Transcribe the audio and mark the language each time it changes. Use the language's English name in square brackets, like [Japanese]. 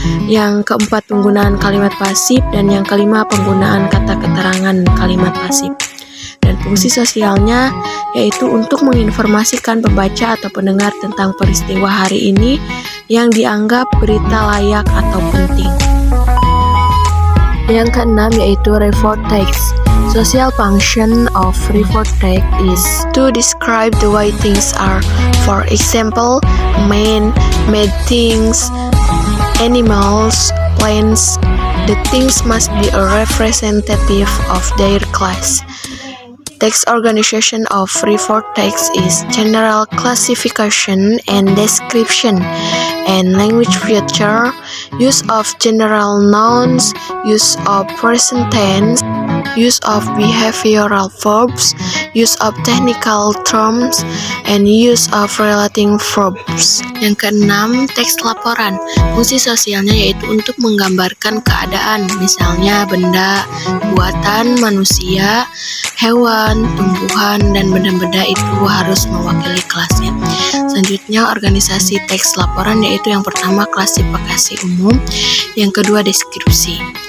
[Indonesian] Yang keempat, penggunaan kalimat pasif. Dan yang kelima, penggunaan kata keterangan kalimat pasif. Dan fungsi sosialnya yaitu untuk menginformasikan pembaca atau pendengar tentang peristiwa hari ini yang dianggap berita layak atau penting. Yang keenam yaitu refer text. [English] Social function of refer text is to describe the way things are. For example, men, made things, animals, plants. The things must be a representative of their class. Text organization of refer text is general classification and description, and language feature, use of general nouns, use of present tense, use of behavioral verbs, use of technical terms, and use of relating verbs. [Indonesian] Yang keenam, teks laporan. Fungsi sosialnya yaitu untuk menggambarkan keadaan, misalnya benda, buatan manusia, hewan, tumbuhan, dan benda-benda itu harus mewakili kelasnya. Selanjutnya, organisasi teks laporan yaitu yang pertama, klasifikasi umum, yang kedua, deskripsi.